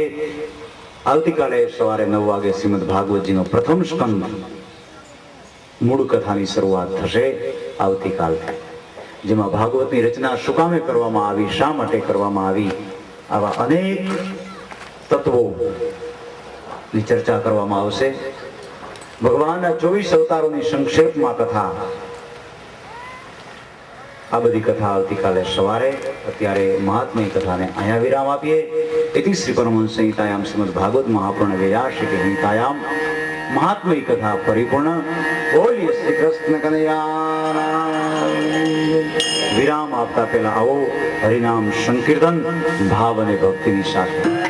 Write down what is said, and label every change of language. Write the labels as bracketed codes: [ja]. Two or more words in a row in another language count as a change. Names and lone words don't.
[gu] આવતીકાલે સવારે 9 વાગે શ્રીમદ ભાગવતજીનો પ્રથમ સ્કંદ મૂળ કથાની શરૂઆત થશે આવતીકાલથી, જેમાં ભાગવતની રચના શું કામે કરવામાં આવી, શા માટે કરવામાં આવી, આવા અનેક તત્વોની ચર્ચા કરવામાં આવશે. ભગવાનના 24 અવતારોની સંક્ષેપમાં કથા, આ બધી કથા આવતીકાલે સવારે. અત્યારે મહાત્મ્ય કથાને અહીંયા વિરામ આપીએ. [sa] इति श्री परमहंस संहितायाम श्रीमद् भागवत महापुराण व्यासिक संहितायाम महात्म्य कथा परिपूर्ण. [hi] बोलिए श्री कृष्ण कन्हैया. [gu] વિરામ આપતા પહેલા આઓ હરિનામ સંકીર્તન ભાવ અને ભક્તિની સાથે.